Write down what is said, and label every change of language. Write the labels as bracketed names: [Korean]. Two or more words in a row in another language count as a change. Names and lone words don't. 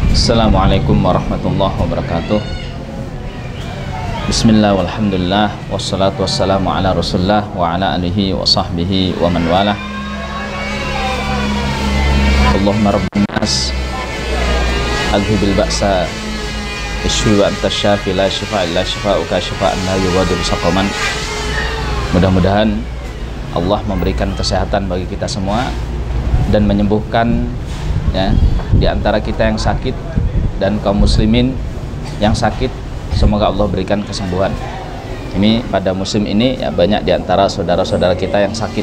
[Arabic] السلام عليكم ورحمة الله وبركاته بسم الله والحمد لله والصلاة والسلام على رسول الله وعلى آله وصحبه ومن والاه. اللهم رب الناس أذهب البأس اشف وأنت الشافي لا شفاء إلا شفاؤك شفاء لا يغادر سقما. [Indonesian] Mudah-mudahan Allah memberikan kesehatan bagi kita semua dan menyembuhkan ya, di antara kita yang sakit dan kaum muslimin yang sakit, semoga Allah berikan kesembuhan. Ini pada musim ini ya, banyak di antara saudara-saudara kita yang sakit.